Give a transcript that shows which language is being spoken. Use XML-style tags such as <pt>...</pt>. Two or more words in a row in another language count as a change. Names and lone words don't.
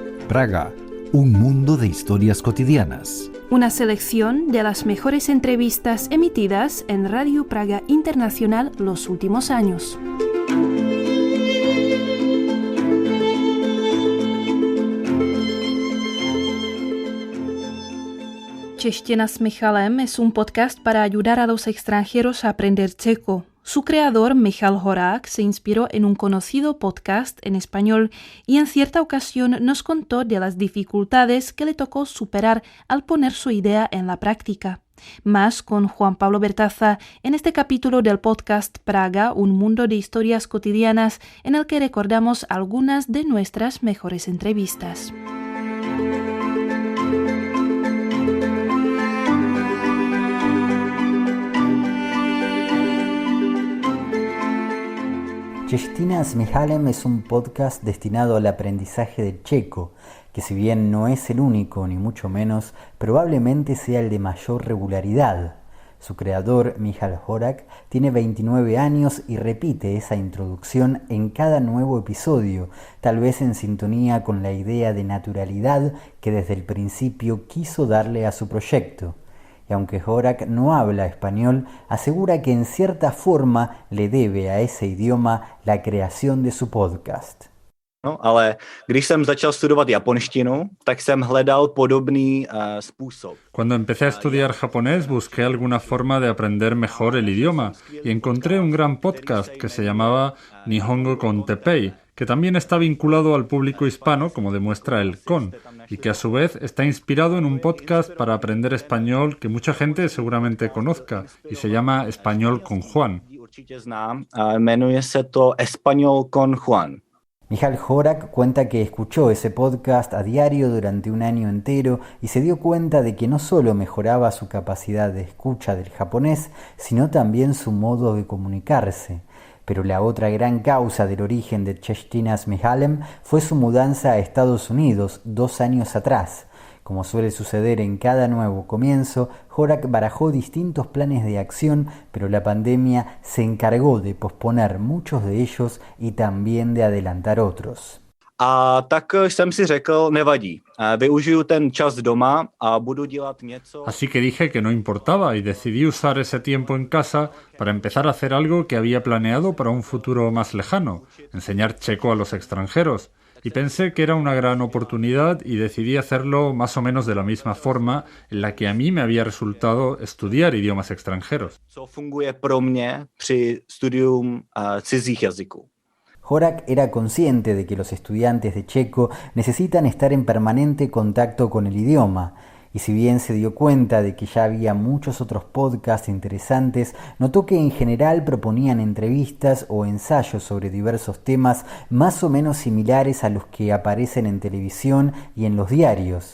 <es>Praga, un mundo de historias cotidianas. Una selección de las mejores entrevistas emitidas en Radio Praga Internacional los últimos años. Čeština s Michalem es un podcast para ayudar a los extranjeros a aprender checo. Su creador, Michal Horák, se inspiró en un conocido podcast en español y en cierta ocasión nos contó de las dificultades que le tocó superar al poner su idea en la práctica. Más con Juan Pablo Bertaza en este capítulo del podcast Praga, un mundo de historias cotidianas, en el que recordamos algunas de nuestras mejores entrevistas. Čeština s Michalem es un podcast destinado al aprendizaje del checo, que si bien no es el único, ni mucho menos, probablemente sea el de mayor regularidad. Su creador, Michal Horák, tiene 29 años y repite esa introducción en cada nuevo episodio, tal vez en sintonía con la idea de naturalidad que desde el principio quiso darle a su proyecto. Y aunque Horák no habla español, asegura que en cierta forma le debe a ese idioma la creación de su podcast.</es> <cs>No, ale když jsem začal studovat japonštinu, tak jsem hledal podobný způsob.</cs> <es>Cuando empecé a estudiar japonés, busqué alguna forma de aprender mejor el idioma y encontré un gran podcast que se llamaba Nihongo con Teppei, que también está vinculado al público hispano, como demuestra el KON, y que a su vez está inspirado en un podcast para aprender español que mucha gente seguramente conozca, y se llama Español con Juan.</es> <cs>Určitě znám, jmenuje se to Español con Juan.</cs> <es>Michal Horák cuenta que escuchó ese podcast a diario durante un año entero y se dio cuenta de que no solo mejoraba su capacidad de escucha del japonés, sino también su modo de comunicarse. Pero la otra gran causa del origen de Čeština s Michalem fue su mudanza a Estados Unidos 2 años atrás. Como suele suceder en cada nuevo comienzo, Horák barajó distintos planes de acción, pero la pandemia se encargó de posponer muchos de ellos y también de adelantar otros.</es> <cs>A tak jsem si řekl, nevadí, využiju ten čas doma a budu dělat něco.</cs> <es>Así que dije que no importaba y decidí usar ese tiempo en casa para empezar a hacer algo que había planeado para un futuro más lejano, enseñar checo a los extranjeros. Y pensé que era una gran oportunidad y decidí hacerlo más o menos de la misma forma en la que a mí me había resultado estudiar idiomas extranjeros.</es> <cs>Co funguje pro mě při studium cizích jazyků.</cs> <es>Horák era consciente de que los estudiantes de checo necesitan estar en permanente contacto con el idioma, y si bien se dio cuenta de que ya había muchos otros podcasts interesantes, notó que en general proponían entrevistas o ensayos sobre diversos temas más o menos similares a los que aparecen en televisión y en los diarios.</es>